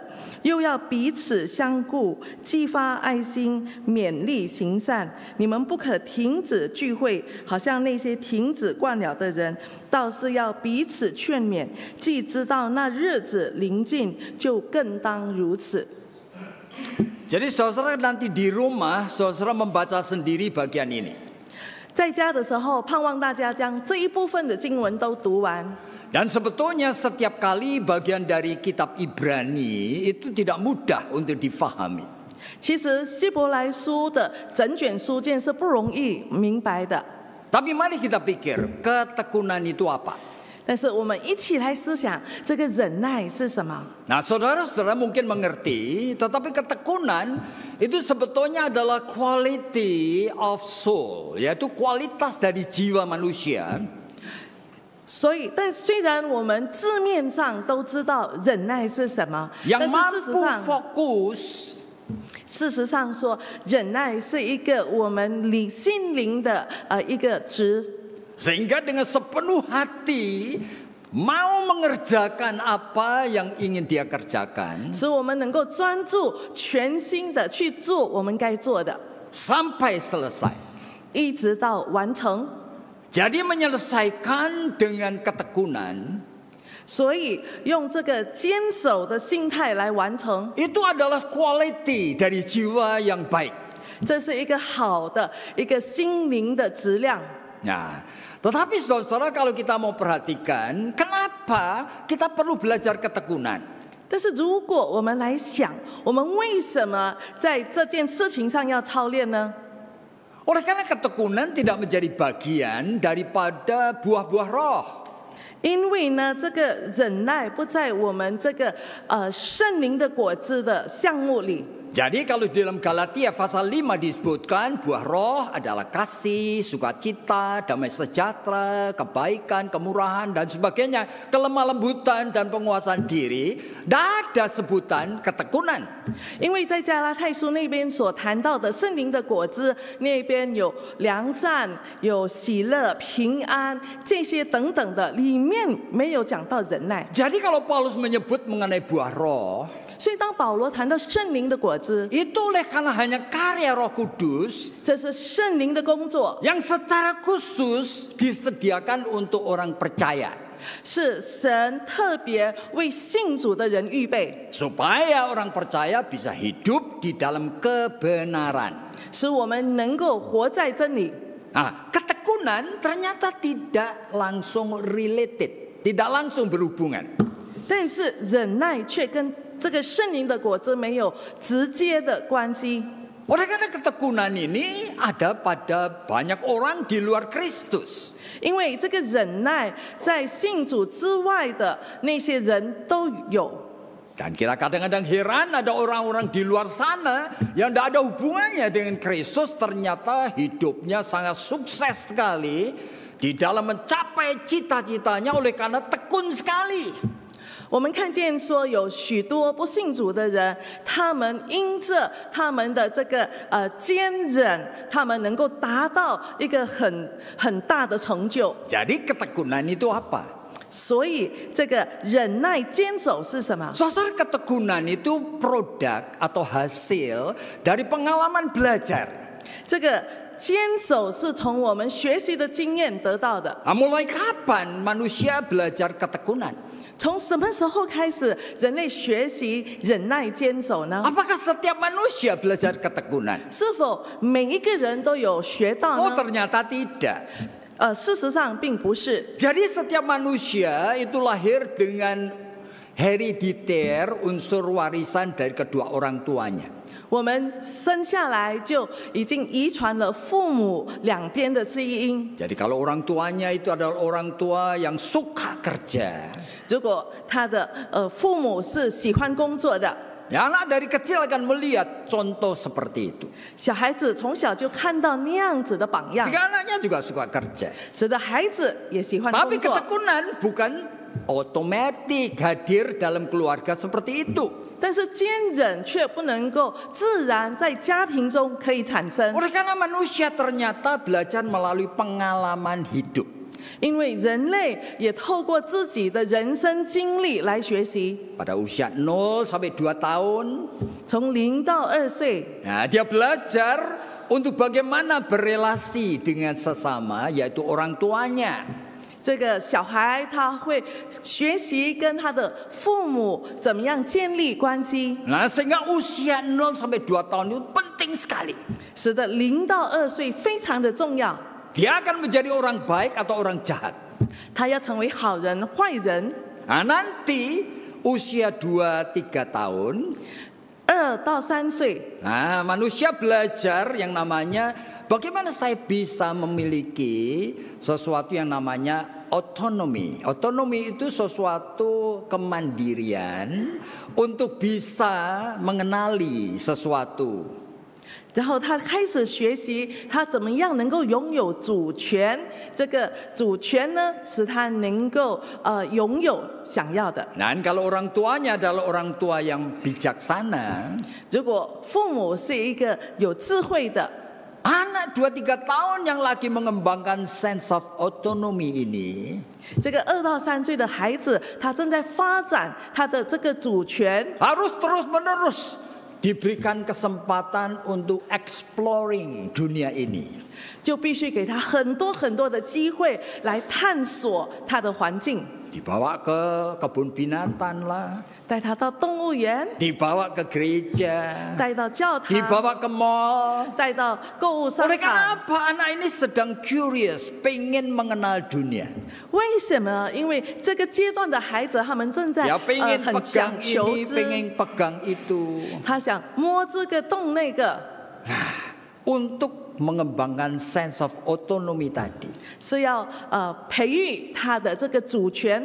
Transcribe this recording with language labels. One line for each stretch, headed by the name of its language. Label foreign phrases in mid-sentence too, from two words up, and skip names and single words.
Chinese: 又要彼此相顾，激发爱心，勉励行善。你们不可停止聚会，好像那些停止惯了的人，倒是要彼此劝勉。既知道那日子临近，就更当如此。
Indonesian: Jadi saudara nanti di rumah, saudara membaca sendiri bagian ini.
Chinese: 在家的时候，盼望大家将这一部分的经文都读完。
Indonesian: Dan sebetulnya setiap kali bagian dari kitab Ibrani itu tidak mudah untuk difahami.
Chinese: 其实希伯来书的整卷书卷是不容易明白的。
Indonesian: Tapi mari kita pikir, ketekunan itu apa?
Chinese: 但是我们一起来思想，这个忍耐是什么？
Indonesian: Nah, saudara-saudara mungkin mengerti, tetapi ketekunan itu sebetulnya adalah
English: quality of soul,
Indonesian: yaitu kualitas dari jiwa manusia.
Chinese: 所以，但虽然我们字面上都知道忍耐是什么，但
Indonesian: yang
Chinese: 是事实
Indonesian: mampu
Chinese: 上，
Indonesian: fokus
Chinese: 事实上说，忍耐是一个我们心灵的一个值，
Indonesian: Sehingga dengan sepenuh hati mau mengerjakan apa yang ingin dia kerjakan
Chinese: 使我们能够专注全心的去做我们该做的，
Indonesian: sampai selesai.
Chinese: 一直到完成。
Indonesian: Jadi menyelesaikan dengan ketekunan
Chinese: 所以用这个坚守的心态来完成，
Indonesian: itu adalah quality dari jiwa yang baik.
Chinese: 这是一个好的一个心灵的质量。
Indonesian: Nah, tetapi saudara, kalau kita mau perhatikan, kenapa kita perlu belajar ketekunan?
Chinese: 但是如果我们来想，我们为什么在这件事情上要操练呢？
Indonesian: Oleh karena ketekunan tidak menjadi bagian daripada buah-buah roh.
Chinese: 因为呢，这个忍耐不在我们这个圣灵的果子的项目里。
Indonesian: Jadi kalau di dalam Galatia pasal 5 disebutkan buah roh adalah kasih, sukacita, damai sejahtera, kebaikan, kemurahan dan sebagainya, kelemah lembutan dan penguasaan diri, tidak ada sebutan ketekunan.
Chinese: 因为在加拉太书那边所谈到的圣灵的果子，那边有良善、有喜乐、平安这些等等的，里面没有讲到忍耐。
Indonesian: Jadi kalau Paulus menyebut mengenai buah roh,
Chinese: 所以当保罗谈到圣灵的果子，
Indonesian: itu oleh karena hanya karya Roh Kudus
Chinese: 这是圣灵的工作，
Indonesian: yang secara khusus disediakan untuk orang percaya.
Chinese: 是神特别为信主的人预备，
Indonesian: Supaya orang percaya bisa hidup di dalam kebenaran.
Chinese: 使我们能够活在真理。
Indonesian: Nah, ketekunan ternyata tidak langsung related, tidak langsung berhubungan.
Chinese: 但是忍耐却跟这个圣灵的果子没有直接的关系。
Indonesian: Oleh karena ketekunan ini ada pada banyak orang di luar Kristus.
Chinese: 因为这个忍耐在信主之外的那些人都有，
Indonesian: Dan kita kadang-kadang heran ada orang-orang di luar sana yang tidak ada hubungannya dengan Kristus, ternyata hidupnya sangat sukses sekali di dalam mencapai cita-citanya oleh karena tekun sekali.
Chinese: 我们看见说有许多不信主的人，他们因着他们的这个坚忍，他们能够达到一个很大的成就。
Indonesian: Jadi ketekunan itu apa?
Chinese: 所以这个忍耐坚守是什么？
Indonesian: Saudara, ketekunan itu produk atau hasil dari pengalaman belajar.
Chinese: 这个坚守是从我们学习的经验得到的。
Indonesian: Mulai kapan manusia belajar ketekunan?
Chinese: 从什么时候开始人类学习忍耐坚守呢？
Indonesian: Apakah setiap manusia belajar ketekunan?
Chinese: 是否每一个人都有学到
Indonesian: Oh,
Chinese: 呢？
Indonesian: ternyata tidak.
Chinese: 事实上并不是。
Indonesian: Jadi setiap manusia itu lahir dengan herediter, unsur warisan dari kedua orang tuanya.
Chinese: 我们生下来就已经遗传了父母两边的基因。
Indonesian: Jadi kalau orang tuanya itu adalah orang tua yang suka kerja,
Chinese: 如果他的父母是喜欢工作的，
Indonesian: ya anak dari kecil akan melihat contoh seperti itu.
Chinese: 小孩子从小就看到那样子的榜样，
Indonesian: Jika anaknya juga suka kerja.
Chinese: 使得孩子也喜欢
Indonesian: Tapi
Chinese: 工作。
Indonesian: ketekunan bukan otomatis hadir dalam keluarga seperti itu.
Chinese: 但是坚忍却不能够自然在家庭中可以产生，
Indonesian: Oleh karena manusia ternyata belajar melalui pengalaman hidup.
Chinese: 因为人类也透过自己的人生经历来学习。
Indonesian: Pada usia 0 sampai 2 tahun,
Chinese: 从0到2岁，
Indonesian: nah, dia belajar untuk bagaimana berelasi dengan sesama, yaitu orang tuanya.
Chinese: 这个小孩他会学习跟他的父母怎么样建立关系，
Indonesian: Nah, sehingga usia 0 sampai 2 tahun itu penting sekali.
Chinese: 使得0到2岁非常的重要。
Indonesian: Dia akan menjadi orang baik atau orang jahat.
Chinese: 他要成为好人、坏人。
Indonesian: Nah, nanti usia 2-3 tahun,
Chinese: 2 到3岁，
Indonesian: nah, manusia belajar yang namanya bagaimana saya bisa memiliki sesuatu yang namanya otonomi. Otonomi itu sesuatu kemandirian untuk bisa mengenali sesuatu.
Chinese: 然后他开始学习他怎么样能够拥有主权，这个主权呢，使他能够拥有想要的。
Indonesian: Dan kalau orang tuanya adalah orang tua yang bijaksana,
Chinese: 如果父母是一个有智慧的，
Indonesian: anak 2-3 tahun yang lagi mengembangkan
English: sense of autonomy
Indonesian: ini,
Chinese: 这个2到3岁的孩子，他正在发展他的这个主权，
Indonesian: harus terus-menerus diberikan kesempatan untuk exploring dunia ini.
Chinese: 就必须给他很多很多的机会来探索他的环境，
Indonesian: Dibawa ke kebun binatang lah,
Chinese: 带他到动物园，
Indonesian: dibawa ke gereja,
Chinese: 带到教堂，
Indonesian: dibawa ke mall.
Chinese: 带到购物商
Indonesian: Oleh
Chinese: 场。
Indonesian: karena apa? Anak ini sedang curious, pengen mengenal dunia.
Chinese: 为什么？因为这个阶段的孩子，他们正在
Indonesian: Dia pengen
Chinese: 很
Indonesian: pegang
Chinese: 想求
Indonesian: ini,
Chinese: 知，
Indonesian: pengen pegang itu.
Chinese: 他想摸这个动那个，
Indonesian: Untuk mengembangkan
English: sense of autonomy
Indonesian: tadi.
Chinese: 是要培育他的这个主权。